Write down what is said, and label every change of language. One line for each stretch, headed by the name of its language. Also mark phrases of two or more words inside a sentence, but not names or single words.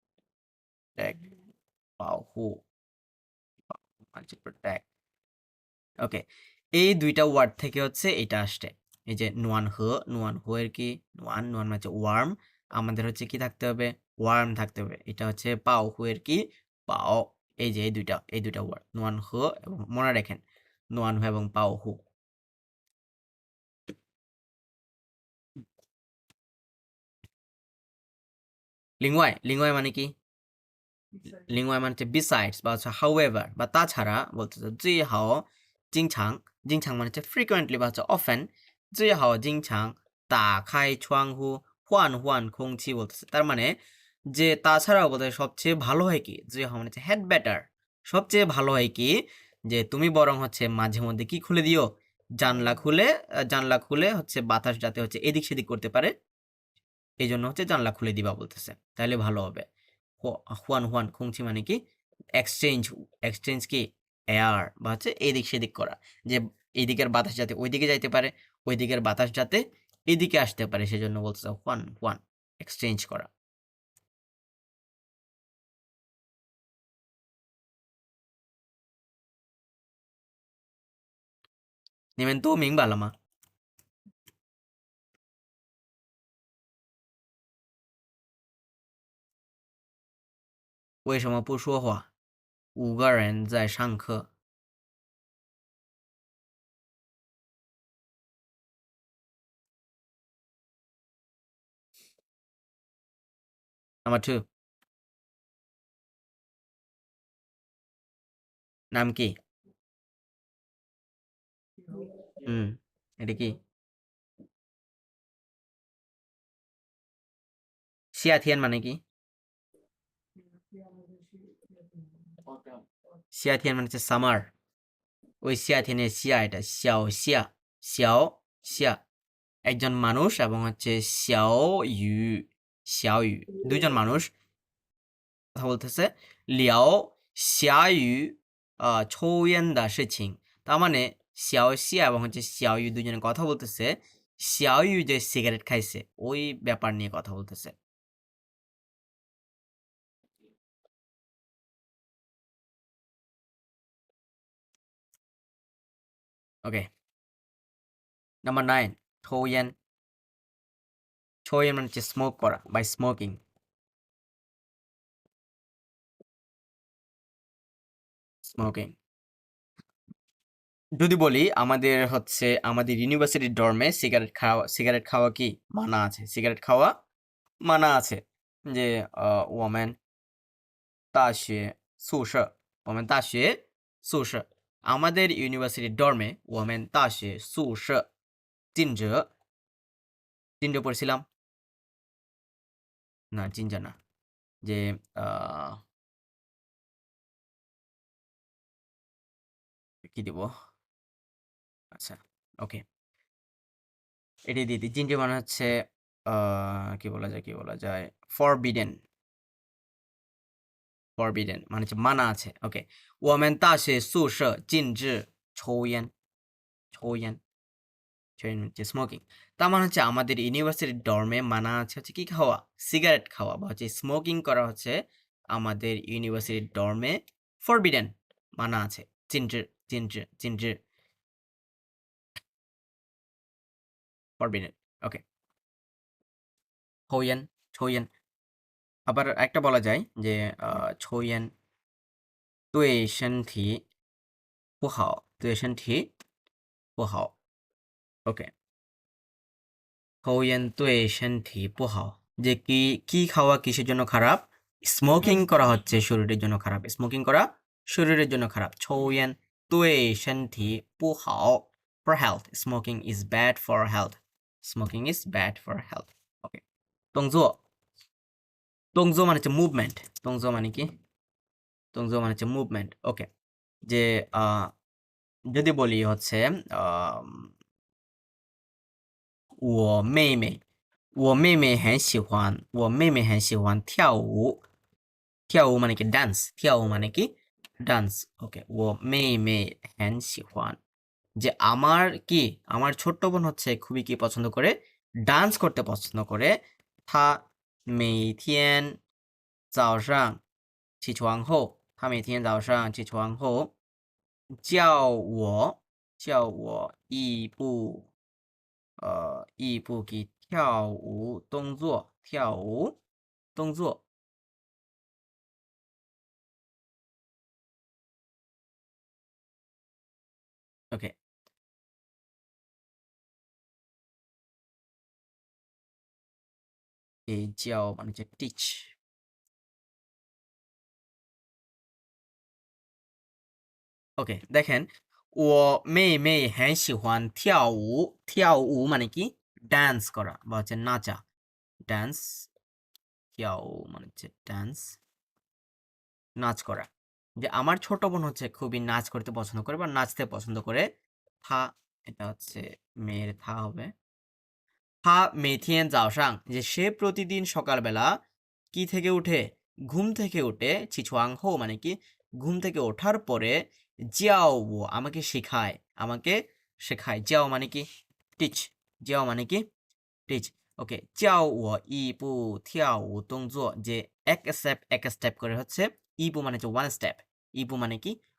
Bangla: পাওহু মানে হচ্ছে প্রোটেক্ট ওকে এই দুইটা ওয়ার্ড থেকে হচ্ছে এটা আসছে এই যে
Chinese: 暖和
Bangla: এর কি নুয়ান নুয়ান মানে হচ্ছে ওয়ার্ম আমাদের হচ্ছে কি থাকতে হবে ওয়ার্ম থাকতে হবে এটা হচ্ছে
Chinese: 保护
Bangla: এর কি পাও এই যে এই দুইটা ওয়ার্ড
Chinese: 暖和
Bangla: এবং মনে রাখেন
Chinese: 暖和
Bangla: এবং
Chinese: 保护
Bangla: লিঙ্গুয়াই লিঙ্গুয়াই মানে কি লিঙ্গুয়াই মানে হচ্ছে বিসাইডস বা হচ্ছে হাউএভার বা তাছাড়া বলতেছে
Chinese: 最好经常经常
Bangla: মানে হচ্ছে ফ্রিকোয়েন্টলি বা হচ্ছে অফেন
Chinese: 最好经常打开窗户换换空气
Bangla: বলতেছে তার মানে যে তাছাড়াও বোধহয় সবচেয়ে ভালো হয় কি 最好মানে হচ্ছে
English: had better
Bangla: সবচেয়ে ভালো হয় কি যে তুমি বরং হচ্ছে মাঝে মধ্যে কি খুলে দিও জানলা খুলে হচ্ছে বাতাস যাতে হচ্ছে এদিক সেদিক করতে পারে এই জন্য হচ্ছে জানলা খুলে দিবা বলতেছে তাহলে ভালো হবে
Chinese: 换换空气
Bangla: মানে কি এক্সচেঞ্জ এক্সচেঞ্জ কি এয়ার বা হচ্ছে এদিক সেদিক করা যে এইদিকের বাতাস যাতে ওইদিকে যাইতে পারে ওই দিকের বাতাস যাতে এদিকে আসতে পারে সেজন্য বলতেছে
Chinese: 换换
Bangla: এক্সচেঞ্জ করা
Chinese: 你们都明白了吗？为什么不说话？5个人在上课。
English: Number two,
Bangla: নাম কি? এটা কি? 夏天 মানে কি? 夏天 মানে হচ্ছে সামার ওই 夏天এর সিয়া এটা xiao একজন মানুষ এবং হচ্ছে 小雨 দুইজন মানুষ কথা বলতেছে
Chinese: 聊下雨抽烟的事情
Bangla: তার মানে 小夏 এবং হচ্ছে 小雨 দুজনে কথা বলতেছে 小雨 যে সিগারেট খাইছে ওই ব্যাপার নিয়ে কথা বলতেছে ওকে নাম্বার 9 抽烟 মানে হচ্ছে স্মোক করা
English: by smoking
Bangla: যদি বলি আমাদের হচ্ছে আমাদের ইউনিভার্সিটির ডর্মে সিগারেট খাওয়া কি মানা আছে সিগারেট খাওয়া মানা আছে যে
Chinese: 我们 大学宿舍我们大学宿舍
Bangla: আমাদের ইউনিভার্সিটির ডর্মে
Chinese: 我们大学宿舍禁止
Bangla: পড়ছিলাম না জিঞ্জার না যে কি দিব আচ্ছা ওকে এটি দিয়ে দিই জিঞ্জার মানে হচ্ছে কি বলা যায় ফরবিডেন forbidden মানে হচ্ছে মানা আছে ওকে
Chinese: 我们大学宿舍禁止抽烟
Bangla: হচ্ছে স্মোকিং তার মানে হচ্ছে আমাদের ইউনিভার্সিটির ডর্মে মানা আছে হচ্ছে কি খাওয়া সিগারেট খাওয়া বা হচ্ছে স্মোকিং করা হচ্ছে আমাদের ইউনিভার্সিটির ডর্মে ফরবিডেন মানা আছে চিনজ ফরবিডেন ওকে 抽烟 আবার একটা বলা যায় যে
Chinese: 抽烟对身体不好对身体不好
Bangla: ওকে
Chinese: 抽烟对身体不好
Bangla: যে কি খাওয়া কিসের জন্য খারাপ স্মোকিং করা হচ্ছে শরীরের জন্য খারাপ স্মোকিং করা শরীরের জন্য খারাপ
Chinese: 抽烟对身体不好
English: for health smoking is bad for health smoking is bad for health
Bangla: ওকে 动作 মানে হচ্ছে মুভমেন্ট 动作 মানে কি 动作 মানে হচ্ছে মুভমেন্ট ওকে যে যদি বলি হচ্ছে
Chinese: 我妹妹，我妹妹很喜欢，我妹妹很喜欢跳舞。
Bangla: 跳舞 মানে কি ডান্স 跳舞 মানে কি ডান্স ওকে
Chinese: 我妹妹很喜欢
Bangla: যে আমার ছোট্ট বোন হচ্ছে খুবই কি পছন্দ করে ডান্স করতে পছন্দ করে
Chinese: 她每天早上起床后她每天早上起床后叫我亦步给跳舞动作，跳舞动作。OK，也叫
Bangla: মানে হচ্ছে teach。OK，দেখেন
Chinese: 我妹妹很喜欢跳舞，跳舞
Bangla: মানে কি ডান্স করা বা হচ্ছে নাচা ডান্স 跳舞 মানে হচ্ছে ডান্স নাচ করা যে আমার ছোট বোন হচ্ছে খুবই নাচ করতে পছন্দ করে বা নাচতে পছন্দ করে থা এটা হচ্ছে মেয়ের থা হবে
Chinese: 他每天早上
Bangla: যে সে প্রতিদিন সকালবেলা কি থেকে উঠে ঘুম থেকে উঠে
Chinese: 起床后
Bangla: মানে কি ঘুম থেকে ওঠার পরে
Chinese: 教我
Bangla: আমাকে শেখায় 教 মানে কি টিচ 教 মানে কি টিচ ওকে
Chinese: 教我一步跳舞动作
Bangla: যে এক স্টেপ করে হচ্ছে 一步 মানে হচ্ছে
English: one step
Bangla: 一步 মানে কি